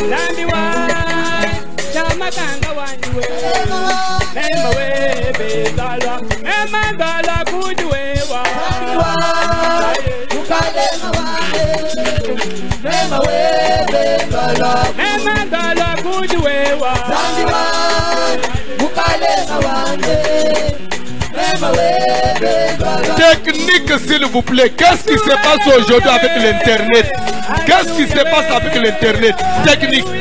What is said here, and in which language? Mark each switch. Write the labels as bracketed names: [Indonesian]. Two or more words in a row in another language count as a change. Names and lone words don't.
[Luba-Lulua] Zambi wanje, namakanga wanje, mema webe, balwa kuti wewa. Mukalenga wanje, mema webe, balwa kuti wewa. Zambi wanje, mukalenga wanje. [French] Technique, s'il vous plaît. Qu'est-ce qui se passe aujourd'hui avec l'Internet? Qu'est-ce qui se passe avec l'Internet? Technique.